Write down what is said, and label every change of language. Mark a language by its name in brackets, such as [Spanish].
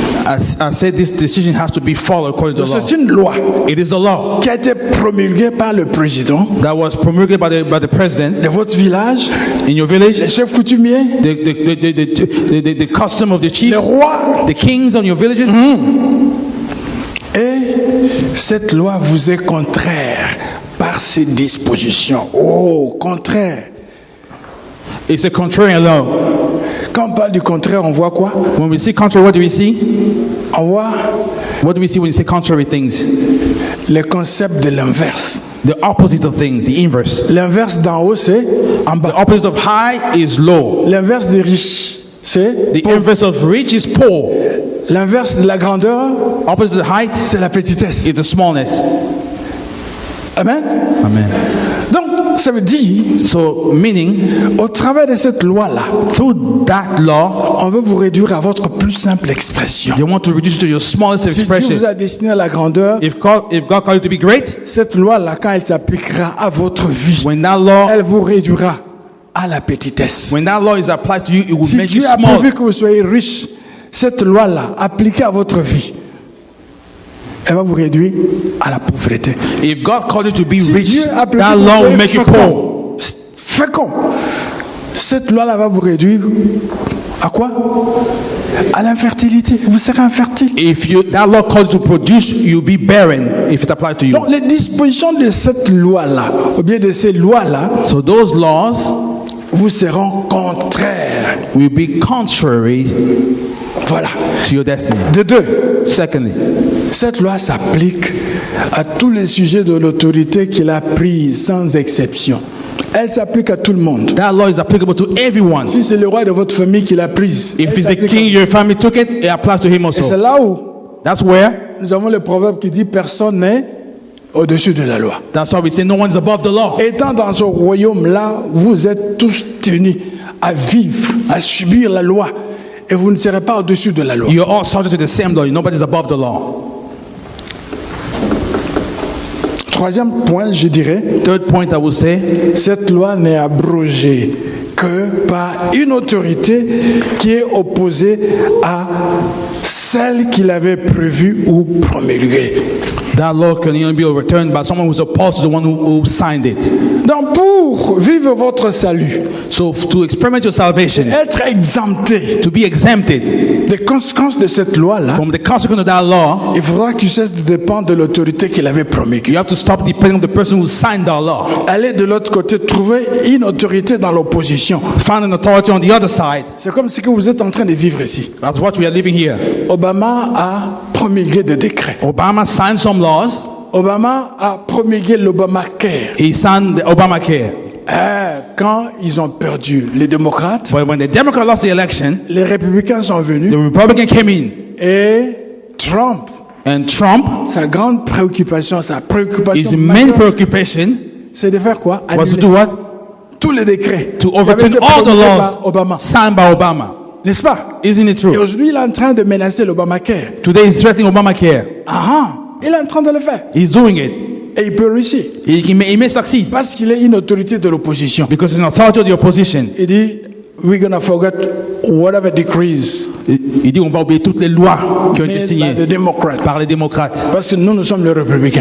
[English] I said this decision has to be followed according to the law. [French] C'est une loi [English] It is a law [French] qui a été promulguée par le président [English] that was promulgated by the president [French] de votre village, [English] in your [French] les [English] village, [French] chefs coutumiers, [English] the custom of the [French] les [English] chiefs, [French] rois. [English] the kings on your villages. [French] Et cette loi vous est contraire par ses dispositions. Oh, contraire. [English] It's a contrarian law. [French] Quand on parle du contraire, on voit quoi? [English] When we see contrary, what do we see? [French] On voit [English] What do we see when we say contrary things? [French] le concept de l'inverse. [English] The opposite of things, the inverse. [French] L'inverse d'en haut, c'est en [English] The [French] bas. [English] opposite of high is low. [French] L'inverse des riches, c'est [English] The [French] pauvre. [English] inverse of rich is poor. [French] L'inverse de la grandeur, [English] Opposite of height [French] c'est la petitesse. [English] is the smallness. Amen. Amen. [French] Donc, ça veut dire, [English] So, meaning, [French] au travers de cette loi-là, [English] through that law, [French] on veut vous réduire à votre plus simple expression. [English] you want to reduce to your smallest [French] Si Dieu vous [English] expression. [French] a destiné à la grandeur, [English] If God called you to be great, [French] cette loi-là, quand elle s'appliquera à votre vie, [English] when that law [French] elle vous réduira à la petitesse. [English] when that law is applied to you, it will [French] Si [English] make you [French] Dieu a [English] small. [French] prévu que vous soyez riche, cette loi-là, appliquée à votre vie, elle va vous réduire à la pauvreté. [English] If God called you to be [French] Si [English] rich, [French] Dieu a prévu [English] that [French] que vous [English] law will [French] soyez [English] make you poor. [French] fécond, cette loi-là va vous réduire à quoi? À l'infertilité. Vous serez infertile. [English] That law calls you to produce, you'll be barren if it applies to you. [French] Donc les dispositions de cette loi-là, ou bien de ces lois-là, [English] So those laws [French] vous seront contraires. [English] will be contrary [French] Voilà. [English] to your destiny. [French] De deux, [English] Secondly, [French] cette loi s'applique à tous les sujets de l'autorité qu'il a prise, sans exception. Elle s'applique à tout le monde. [English] that law is applicable to everyone. [French] Si c'est le roi de votre famille qui l'a prise, [English] If [French] elle [English] it's the [French] s'applique [English] king, your family took it, it applies to him [French] à- Et c'est [English] also. [French] là où [English] That's where, [French] nous avons le proverbe qui dit personne n'est au-dessus de la loi. [English] that's why we say no one is above the law. [French] Étant dans ce royaume-là, vous êtes tous tenus à vivre, à subir la loi, et vous ne serez pas au-dessus de la loi. [English] You're all subject to the same law. Nobody's above the law. [French] Troisième point, je dirais, [English] Third point I would say, [French] cette loi n'est abrogée que par une autorité qui est opposée à celle qu'il avait prévue ou promulguée. [English] that law can only be overturned by someone who's opposed to the one who signed it. [French] Donc pour vivre votre salut, [English] So to experiment your salvation, [French] être exempté [English] to be exempted [French] des conséquences de cette loi-là, [English] from the consequence of that law, [French] il faudra que tu cesses de dépendre de l'autorité qu'il avait promulguée. [English] you have to stop depending on the person who signed that law. [French] Aller de l'autre côté, trouver une autorité dans l'opposition. [English] Find an authority on the other side. [French] C'est comme ce que vous êtes en train de vivre ici. [English] That's what we are living here. [French] Obama a promulgué des décrets. [English] Obama signed some laws. [French] Obama a promulgué l'Obamacare. [English] He signed the Obamacare. [French] Quand ils ont perdu les démocrates, [English] But when the Democrats lost the election, [French] les républicains sont venus [English] the Republican came in. [French] et Trump, [English] And Trump, [French] sa grande préoccupation, sa [English] his [French] préoccupation [English] main [French] majeure, [English] preoccupation [French] c'est de faire quoi? [English] was to [French] Annuler [English] do what? [French] tous les décrets [English] To [French] qui avaient [English] overturn [French] été [English] all the [French] promulgués [English] laws [French] par Obama. [English] signed by Obama. [French] N'est-ce pas? [English] Isn't it [French] Et [English] true? [French] aujourd'hui, il est en train de menacer l'Obamacare. [English] Today he's threatening Obamacare. [French] Il est en train de le faire. [English] He's doing it. [French] Et il peut réussir. [English] He may succeed [French] Parce qu'il est une autorité de l'opposition. [English] because he's an authority of the opposition. [French] Il dit, [English] we're going to forget whatever decrees [French] Il dit on va oublier toutes les lois qui ont été [English] made by [French] signées [English] the Democrats. [French] par les démocrates. Parce que nous sommes les républicains.